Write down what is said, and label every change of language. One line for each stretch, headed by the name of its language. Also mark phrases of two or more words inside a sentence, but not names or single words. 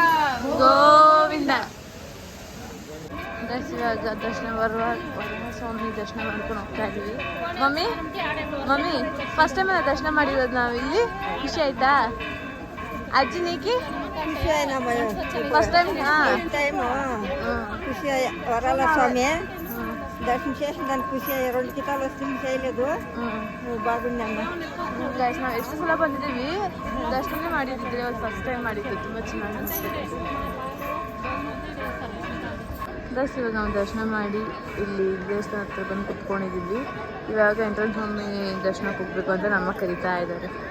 Kannada: ಗೋವಿಂದ. ಇವಾಗ ದರ್ಶನ ವರಹ ಸ್ವಾಮಿ ದರ್ಶನ ಮಾಡ್ಕೊಂಡು ಹೋಗ್ತಾ ಇದ್ದೀವಿ. ಮಮ್ಮಿ
English: first time
Kannada: ದರ್ಶನ ಮಾಡಿರೋದು ನಾವು ಇಲ್ಲಿ. ಖುಷಿ ಆಯ್ತಾ ಅಜ್ಜಿ ನೀಕಿ?
English: first time
Telugu: ఖుషి వరాల స్వామి దర్శనం చేసిన దానికి ఖుషి 2 కితాలు వస్తుంది చేయలేదు. బాగుందమ్మా.
Kannada: ಗೈಸ್ ನಾವು ಎಷ್ಟು ಸಲ ಬಂದಿದ್ದೀವಿ. ದರ್ಶನ ಮಾಡಿದ್ದಿದ್ರೆ ಅವ್ರು
English: first time
Kannada: ಮಾಡಿದ್ದು. ತುಂಬ ಚೆನ್ನಾಗಿ ಅನಿಸ್ತಿದೆ. ಗೈಸ್ ಇವಾಗ ನಾವು ದರ್ಶನ ಮಾಡಿ ಇಲ್ಲಿ ದೇವಸ್ಥಾನ ಹತ್ರ ಬಂದು ಕುತ್ಕೊಂಡಿದ್ದೀವಿ. ಇವಾಗ ಎಂಟ್ರೆನ್ಸ್ ಸ್ವಾಮಿ ದರ್ಶನಕ್ಕೆ ಹೋಗ್ಬೇಕು ಅಂತ ನಮ್ಮ ಕರೀತಾ ಇದ್ದಾರೆ.